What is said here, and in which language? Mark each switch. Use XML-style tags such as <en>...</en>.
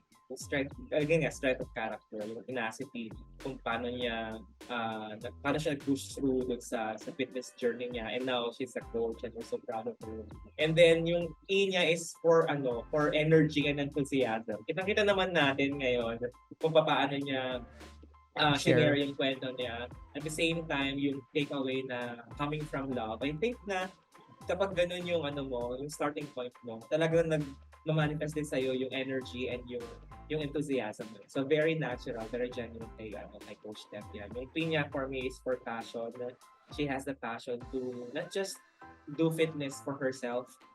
<en>Yung strength of character, yung tenacity,</en> <tl>kung paano siya nag-push through dun sa</tl> <en>fitness journey niya, and now she's a coach and we're so proud of her. And then yung E niya is for energy and enthusiasm.</en> <tl>Kita naman natin ngayon kung paano niya share yung kwento niya.</tl> <en>At the same time, yung takeaway na coming from love. I think</en> <tl>na kapag ganun yung yung starting point mo, talagang nag-manifest din sa'yo yung energy and yung enthusiasm.</tl> <en>So very natural, very genuine kay Coach Steph yan. Yung P niya for me is for passion. She has the passion to not just do fitness for herself.</en>